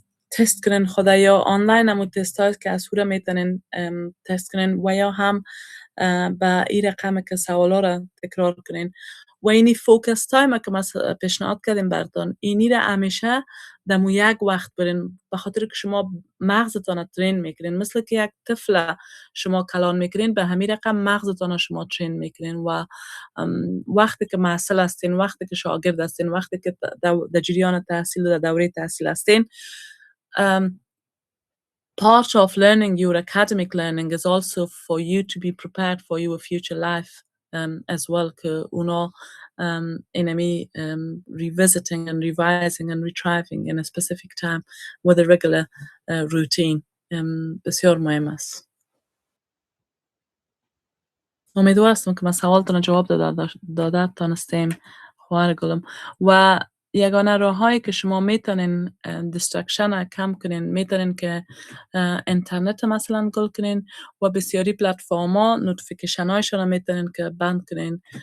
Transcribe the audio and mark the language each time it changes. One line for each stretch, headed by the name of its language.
Persian: تست کنین خدا یا آنلاین همون تست هایی که از او را میتونین تست کنین و یا هم به این رقم که سوالا را تکرار کنین و اینی فوکس تایم که ما پیشنهاد کردیم براتون، اینی را همیشه دمو یک وقت برین، به خاطر که شما مغزتان ترین میکنین. مثل که یک طفل شما کلان میکنین، به همین رقم مغزتان شما ترین میکنین. و وقتی که محصل هستین، وقتی که شاگرد هستین، وقتی که در جریان تحصیل و دوره تحصیل هستین،
English: part of learning your academic learning is also for you to be prepared for your future life as well.
Persian: که اونا
English: enemy revisiting and revising and retrieving in a specific time with a regular routine
Persian: بسیار مهم است. امیدوار هستم که من سوالتون جواب داده تانستیم خواهر گلم. و یگانه راهایی که شما میتونین دیسترکشن کم کنین، میتونین که اینترنت مثلا گل کنین و بسیاری پلتفرم ها نوتیفیکیشن هایشون میتونین که بند کنین.